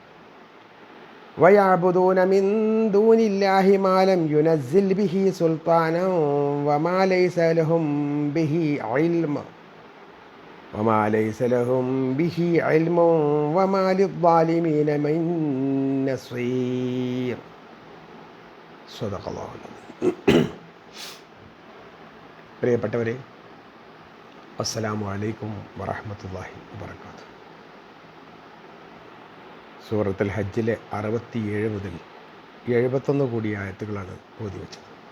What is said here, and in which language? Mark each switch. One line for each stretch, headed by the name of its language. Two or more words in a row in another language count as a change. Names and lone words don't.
Arabic: ويعبدون من دون الله ما لم ينزل به سلطانا وما ليس لهم به علم وما للظالمين من نصير. صدق الله العظيم.
Malayalam: പ്രിയപ്പെട്ടവരെ,
Arabic: السلام عليكم ورحمة الله وبركاته.
Malayalam: സൂറത്തുൽ ഹജ്ജിലെ 67 മുതൽ 71 കൂടി ആയത്തുകളാണ് ഓതി വെച്ചത്.